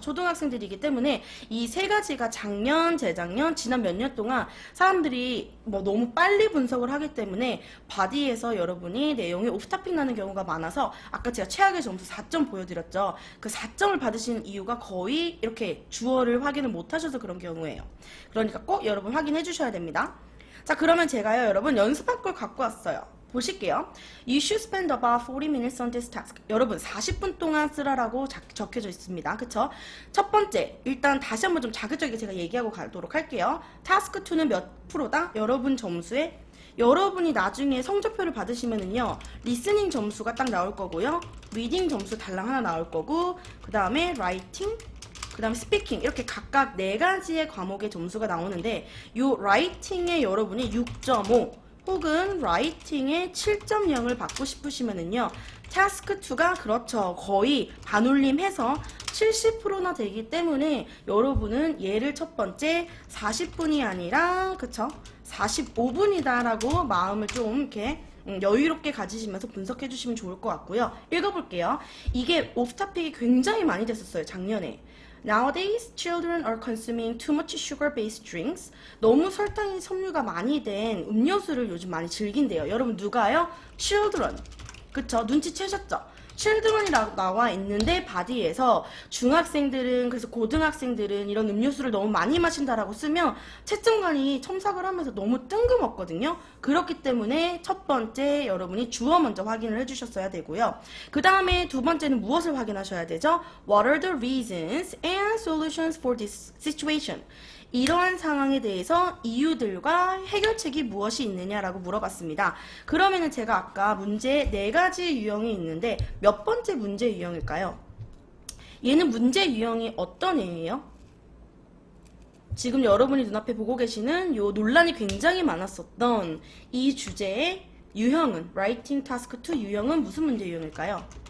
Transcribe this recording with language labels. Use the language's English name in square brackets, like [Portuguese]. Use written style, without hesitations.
[Korean] 초등학생들이기 때문에 이 세 가지가 작년, 재작년, 지난 몇 년 동안 사람들이 뭐 너무 빨리 분석을 하기 때문에 바디에서 여러분이 내용이 오프타픽 나는 경우가 많아서 아까 제가 최악의 점수 4점 보여드렸죠. 그 4점을 받으신 이유가 거의 이렇게 주어를 확인을 못 하셔서 그런 경우예요. 그러니까 꼭 여러분 확인해 주셔야 됩니다. 자, 그러면 제가요, 여러분 연습할 걸 갖고 왔어요. 보실게요. [English] You should spend about 40 minutes on this task. [Korean] 여러분 40분 동안 쓰라라고 적혀져 있습니다. 그쵸? 첫 번째, 일단 다시 한번 좀 자극적이게 제가 얘기하고 가도록 할게요. 타스크 2는 몇 프로다? 여러분 점수에 여러분이 나중에 성적표를 받으시면은요, 리스닝 점수가 딱 나올 거고요, 리딩 점수 달랑 하나 나올 거고, 그 다음에 라이팅, 그 다음에 스피킹 이렇게 각각 4가지의 과목의 점수가 나오는데 요 라이팅에 여러분이 6.5 혹은 라이팅에 7.0을 받고 싶으시면은요, 타스크 2가 그렇죠, 거의 반올림해서 70%나 되기 때문에 여러분은 얘를 첫 번째 40분이 아니라 그쵸? 45분이다 라고 마음을 좀 이렇게 여유롭게 가지시면서 분석해 주시면 좋을 것 같고요. 읽어볼게요. 이게 오프타픽이 굉장히 많이 됐었어요, 작년에. [English] Nowadays, children are consuming too much sugar-based drinks. [Korean] 너무 설탕이 섬유가 많이 된 음료수를 요즘 많이 즐긴대요. 여러분 누가요? Children. 그쵸? 눈치채셨죠? children이라고 나와 있는데 바디에서 중학생들은 그래서 고등학생들은 이런 음료수를 너무 많이 마신다라고 쓰면 채점관이 첨삭을 하면서 너무 뜬금없거든요. 그렇기 때문에 첫 번째 여러분이 주어 먼저 확인을 해주셨어야 되고요. 그 다음에 두 번째는 무엇을 확인하셔야 되죠? [English] What are the reasons and solutions for this situation? [Korean] 이러한 상황에 대해서 이유들과 해결책이 무엇이 있느냐라고 물어봤습니다. 그러면은 제가 아까 문제 4가지 유형이 있는데 몇 번째 문제 유형일까요? 얘는 문제 유형이 어떤 애예요? 지금 여러분이 눈앞에 보고 계시는 요 논란이 굉장히 많았었던 이 주제의 유형은 Writing Task 2 유형은 무슨 문제 유형일까요?